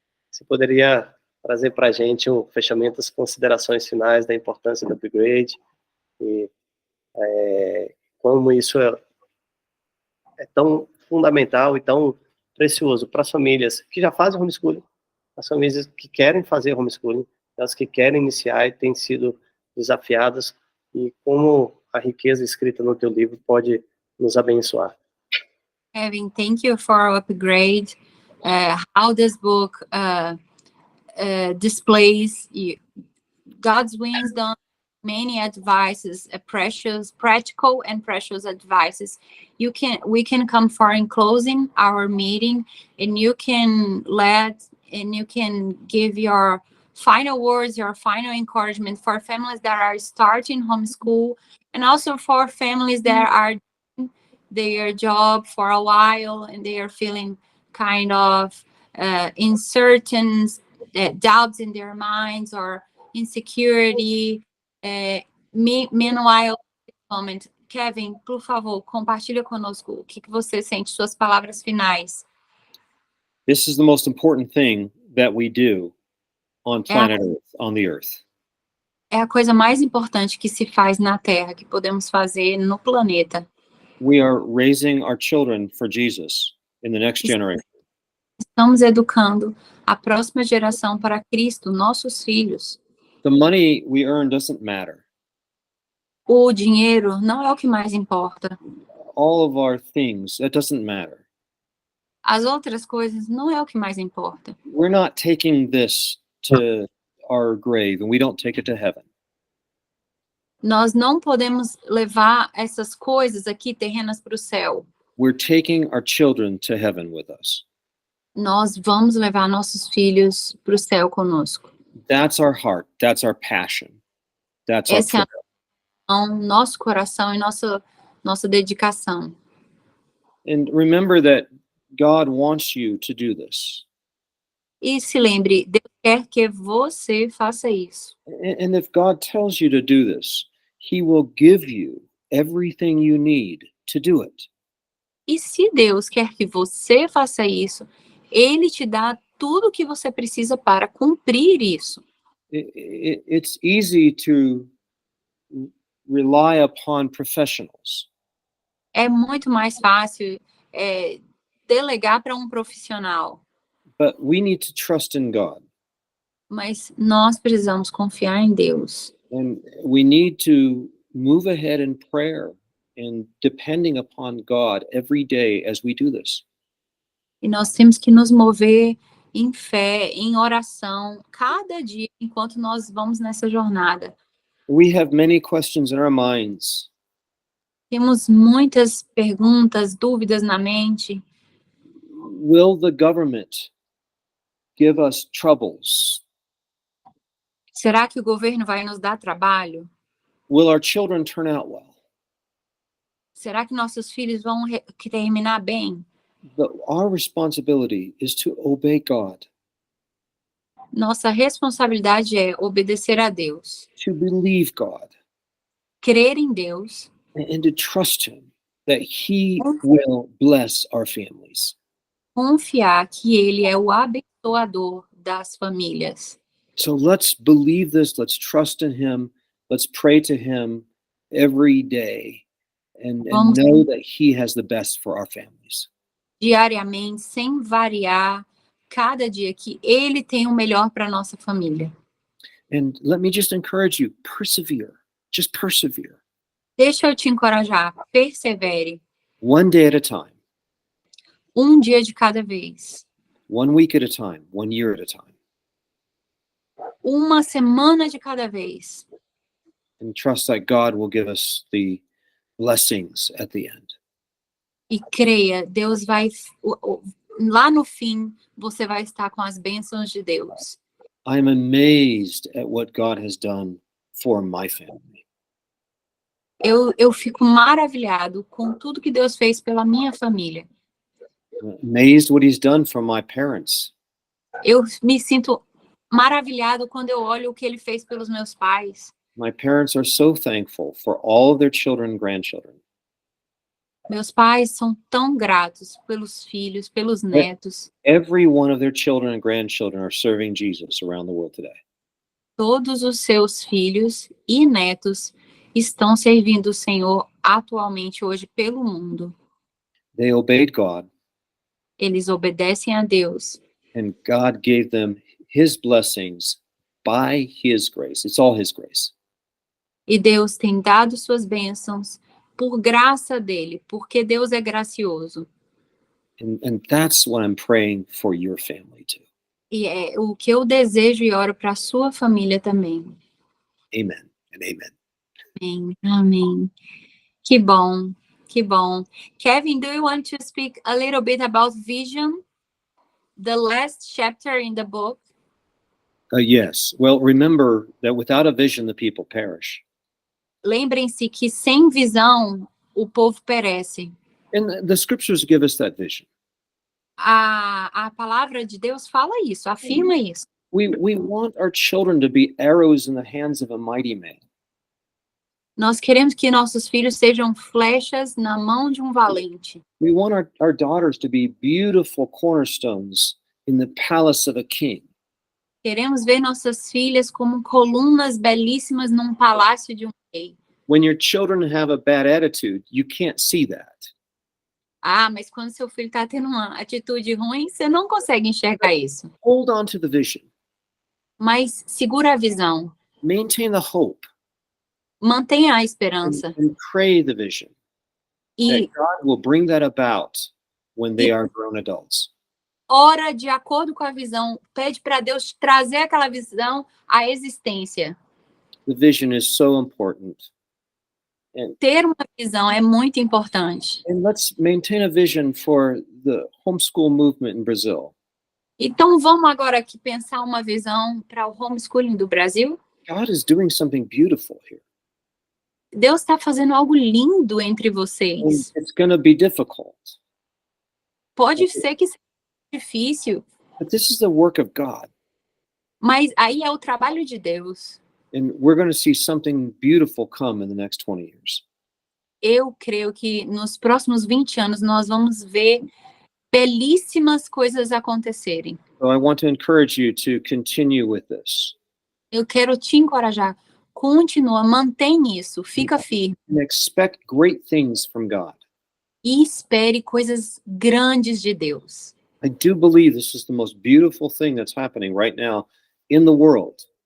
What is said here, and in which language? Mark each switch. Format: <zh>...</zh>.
<pt>Você poderia trazer para a gente um fechamento, as considerações finais da importância do Upgrade e como isso é tão fundamental e tão precioso para as famílias que já fazem homeschooling, as famílias que querem fazer homeschooling, as que querem iniciar e têm sido desafiadas, e como a riqueza escrita no teu livro pode nos abençoar.</pt> <en>Kevin, thank you for Upgrade. How this book displays God's wisdom, many advices, practical and precious advices. We can come for in closing our meeting, and you can give your final words, your final encouragement for families that are starting homeschool, and also for families that are doing their job for a while and they are feeling kind of uncertain, doubts in their minds or insecurity. Meanwhile, moment,</en> <pt>Kevin, por favor, compartilha conosco o que você sente, suas palavras finais.</pt> <en>This is the most important thing that we do on planet Earth, on the earth.</en> <pt>É a coisa mais importante que se faz na Terra, que podemos fazer no planeta.</pt> <en>We are raising our children for Jesus in the next generation.</en> <pt>Estamos educando a próxima geração para Cristo, nossos filhos.</pt> <en>The money we earn doesn't matter.</en> <pt>O dinheiro não é o que mais importa.</pt> <en>All of our things, that doesn't matter.</en> <pt>As outras coisas não é o que mais importa.</pt> <en>We're not taking this to our grave and we don't take it to heaven.</en> <pt>Nós não podemos levar essas coisas aqui terrenas para o céu.</pt> <en>We're taking our children to heaven with us.</en> <pt>Nós vamos levar nossos filhos para o céu conosco.</pt> <en>That's our heart. That's our passion. That's our</en> <pt>Esse é</pt> <en>prayer.</en> <pt>nosso coração e nossa dedicação.</pt> <en>And remember that God wants you to do this.</en> <pt>E se lembre, Deus quer que você faça isso.</pt> <en>And if God tells you to do this, He will give you everything you need to do it.</en> <pt>E se Deus quer que você faça isso, Ele te dá tudo o que você precisa para cumprir isso.</pt> <en>It's easy to rely upon professionals.</en> <pt>É muito mais fácil delegar para um profissional,</pt> <en>But we need to trust in God.</en> <pt>mas nós precisamos confiar em Deus.</pt> <en>And we need to move ahead in prayer and depending upon God every day as we do this.</en> <pt>E nós temos que nos mover em fé, em oração, cada dia, enquanto nós vamos nessa jornada.</pt> <en>We have many questions in our minds.</en> <pt>Temos muitas perguntas, dúvidas na mente.</pt> <en>Will the government give us troubles?</en> <pt>Será que o governo vai nos dar trabalho?</pt> <en>Will our children turn out well?</en> <pt>Será que nossos filhos vão terminar bem?</pt> <en>Our responsibility is to obey God,</en> <pt>Nossa responsabilidade é obedecer a Deus,</pt> <en>to believe God,</en> <pt>crer em Deus</pt> <en>and to trust Him that He will bless our families.</en> <pt>confiar que Ele é o abençoador das famílias.</pt> <en>So let's believe this, let's trust in Him, let's pray to Him every day and know that He has the best for our families.</en> <pt>Diariamente, sem variar, cada dia que Ele tem o melhor para nossa família.</pt> <en>And let me just encourage you, persevere, just persevere.</en> <pt>Deixa eu te encorajar, persevere,</pt> <en>One day at a time,</en> <pt>um dia de cada vez,</pt> <en>1 week at a time, 1 year at a time.</en> <pt>uma semana de cada vez.</pt> <en>And trust that God will give us the blessings at the end.</en> <pt>E creia, Deus vai, lá no fim, você vai estar com as bênçãos de Deus.</pt> <en>I'm amazed at what God has done for my family.</en> <pt>Eu fico maravilhado com tudo que Deus fez pela minha família.</pt> <en>Amazed what He's done for my parents.</en> <pt>Eu me sinto maravilhado quando eu olho o que Ele fez pelos meus pais.</pt> <en>My parents are so thankful for all of their children and grandchildren.</en> <pt>Meus pais são tão gratos pelos filhos, pelos netos.</pt> <en>Every one of their children and grandchildren are serving Jesus around the world today.</en> <pt>Todos os seus filhos e netos estão servindo o Senhor atualmente hoje pelo mundo.</pt> <en>They obeyed God,</en> <pt>Eles obedecem a Deus.</pt> <en>and God gave them His blessings by His grace. It's all His grace.</en> <pt>E Deus tem dado suas bênçãos por graça dele, porque Deus é gracioso.</pt> <en>And that's what I'm praying for your family too.</en> <pt>E é o que eu desejo e oro para a sua família também.</pt> <en>Amen and amen.</en> <pt>Amém. Amém. Que bom, que bom.</pt> <en>Kevin, do you want to speak a little bit about vision? The last chapter in the book. Yes. Well, remember that without a vision, the people perish.</en> <pt>Lembrem-se que sem visão o povo perece.</pt> <en>And the scriptures give us that vision.</en> <pt>A palavra de Deus fala isso, afirma isso.</pt> <en>We want our children to be arrows in the hands of a mighty man.</en> <pt>Nós queremos que nossos filhos sejam flechas na mão de um valente.</pt> <en>We want our daughters to be beautiful cornerstones in the palace of a king.</en> <pt>Queremos ver nossas filhas como colunas belíssimas num palácio de um rei.</pt> <en>When your children have a bad attitude, you can't see that.</en> <pt>Ah, mas quando seu filho está tendo uma atitude ruim, você não consegue enxergar isso.</pt> <en>Hold on to the vision.</en> <pt>Mas segura a visão.</pt> <en>Maintain the hope.</en> <pt>Mantenha a</pt> <en>And,</en> <pt>esperança.</pt> <en>and pray the vision.</en> <pt>E</pt> <en>That God will bring that about when they are grown adults.</en> <pt>ora de acordo com a visão. Pede para Deus trazer aquela visão à existência.</pt> <en>The vision is so important.</en> <pt>Ter uma visão é muito importante.</pt> <en>And let's maintain a vision for the homeschool movement in Brazil.</en> <pt>Então vamos agora aqui pensar uma visão para o homeschooling do Brasil.</pt> <en>God is doing something beautiful here.</en> <pt>Deus está fazendo algo lindo entre</pt> <en>And</en> <pt>vocês.</pt> <en>it's going to be difficult.</en> <pt>Pode ser que seja difícil,</pt> <en>But this is the work of God.</en> <pt>mas aí é o trabalho de Deus.</pt> <en>And we're going to see something beautiful come in the next 20 years.</en> <pt>Eu creio que nos próximos 20 anos nós vamos ver belíssimas coisas acontecerem.</pt> <en>So I want to encourage you to continue with this</en> <pt>Eu quero te encorajar. Continua, mantém isso, fica firme</pt> <en>and expect great things from God.</en> <pt>e espere coisas grandes de Deus.</pt> <en>I do believe this is the most beautiful thing that's happening right now in the world.</en>